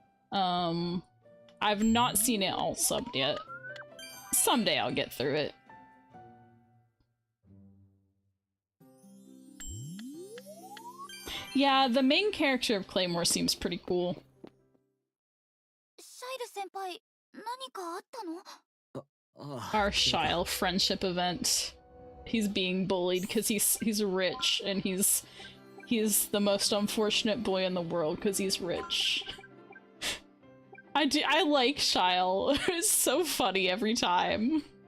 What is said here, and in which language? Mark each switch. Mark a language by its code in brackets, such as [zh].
[en] I've not seen it all subbed yet. Someday I'll get through it. Yeah, the main character of Claymore seems pretty cool. [ja] シャイル先輩、何かあったの？ [en] Our Shile friendship event. He's being bullied because he's rich, and he's the most unfortunate boy in the world because he's rich. I like Shile. It's so funny every time.